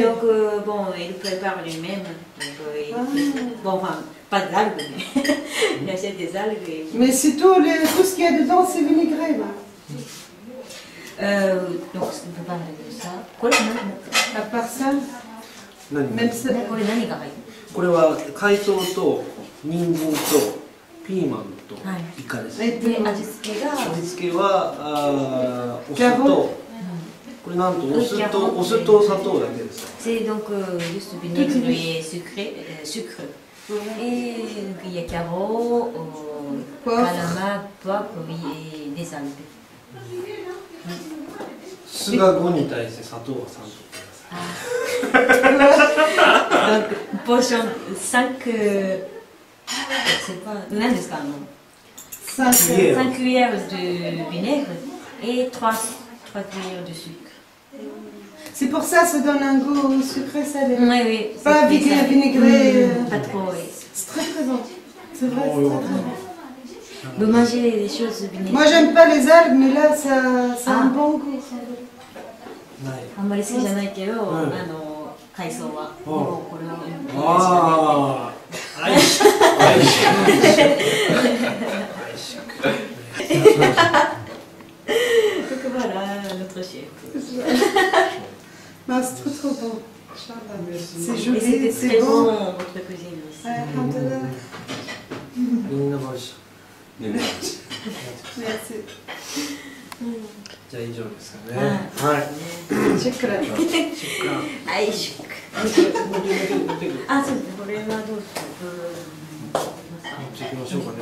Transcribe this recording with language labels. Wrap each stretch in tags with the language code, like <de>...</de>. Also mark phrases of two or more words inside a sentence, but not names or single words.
<fr>Donc, bon, il prépare lui-même. Bon, enfin, pas d'algues, mais il achète des algues. Et... Mais c'est tout ce qu'il y a dedans, c'est vinaigré. Là. Donc, on peut parler de ça. Quoi, À part ça, même ça.</fr> <ja>これ何が入ってる？これは海藻と人参とピーマンとイカです。</ja> <fr>Et</fr> <ja>で、味付けが、味付けはお酢とこれなんとお酢と砂糖だけです。</ja> <fr>c'est donc juste vinaigre et sucre. Et donc, il y a carreaux, calamar, poivre et des algues.</fr> <ja>酢が5に対して砂糖は3と。</ja> <fr>Donc, potion 5, je sais pas,</fr> <ja>何ですか</ja> <fr>5 cuillères de vinaigre et 3 cuillères de sucre. C'est pour ça que ça donne un goût sucré salé. Oui, oui. Pas vinaigré. Pas trop, oui. C'est très très bon. C'est vrai, c'est très très bon. Vous mangez des choses vinaigrées? Moi j'aime pas les algues, mais là ça a un bon goût.</fr> <ja>あんまり好きじゃないけど、海藻は。でもこれは。ああ、アイシ</ja> <fr>Donc voilà, notre chef. Non, c'est trop trop bon. C'est Et joli, c'était c'est très bon, bon. votre cuisine aussi.</fr> <ar>الحمد لله.</ar> <ja>みんな美味しい。</ja> <fr>Merci.</fr> <ja>じゃあ以上ですかね。はい。</ja> <ar>Shukran.</ar> <fr>Aïe, chouk. Ah, c'est le problème d'autres.</fr> <ja>じゃあ行きましょうかね。</ja>